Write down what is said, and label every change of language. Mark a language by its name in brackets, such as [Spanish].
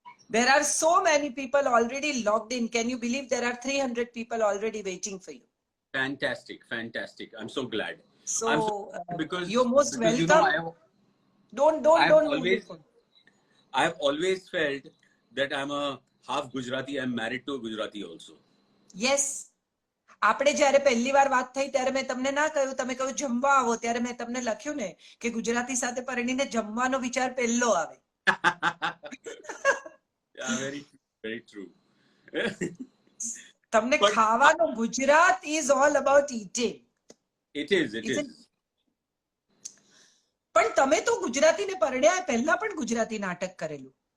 [English] There are so many people already logged in. Can you believe there are 300 people already waiting for you? Fantastic. I'm so glad. So I'm so glad because you're most because, welcome. Don't move your phone. I've always felt that I'm a half Gujarati. I'm married to a Gujarati also. Yes. [Gujarati] આપણે જ્યારે પહેલી વાર વાત થઈ ત્યારે મેં તમને ના કહ્યું, તમે કહ્યું જમવા આવો, ત્યારે મેં તમને લખ્યું ને કે ગુજરાતી સાથે પરણીને જમવાનો વિચાર પહેલો આવે. [English] Yeah, very true. [Gujarati] તમને ખાવાનો, Gujarat [English] is all about eating. It is. [Gujarati] પણ તમે તો ગુજરાતીને પરણ્યા પહેલા પણ ગુજરાતી નાટક કરેલું.